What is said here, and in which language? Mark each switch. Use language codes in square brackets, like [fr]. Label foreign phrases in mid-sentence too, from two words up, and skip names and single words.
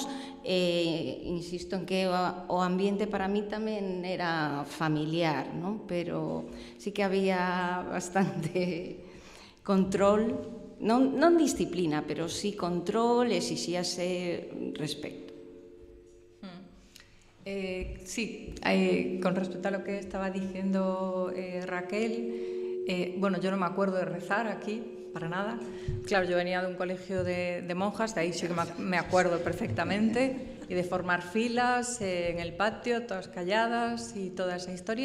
[gl] Insisto en que o ambiente para mí tamén era familiar, non? Pero sí que había bastante control, non disciplina, pero sí control, exixíase respecto. [es] Sí, con respecto a lo que estaba diciendo Raquel, bueno, yo no me acuerdo de rezar aquí, para nada. Claro, yo venía de un colegio de monjas, de ahí sí que me acuerdo perfectamente, y de formar filas en el patio, todas calladas y toda esa historia.